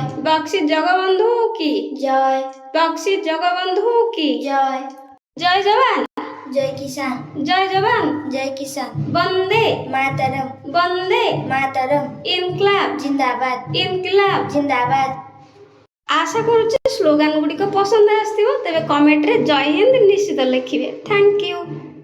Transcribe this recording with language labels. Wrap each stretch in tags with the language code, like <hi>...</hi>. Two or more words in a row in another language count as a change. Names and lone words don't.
<hi>बक्सी जगबंधु की জয়, बक्सी जगबंधु की জয়, जय जवान जय किसान, जय जवान जय किसान,</hi> <bn>বন্দে মাতরম, বন্দে মাতরম,</bn> <hi>ইনকলাব জিন্দাবাদ, ইনକলাব। জিন্দাবাদ।</hi> <or>আশা କରୁଛି ସ୍ଲୋଗାନ ଗୁଡ଼ିକ ପସନ୍ଦ ଆସିଥିବ। ତେବେ କମେଣ୍ଟରେ</or> <hi>जय हिंद</hi> <or>ନିଶ୍ଚିତ ଲେଖିବେ।</or> <en>thank you.</en>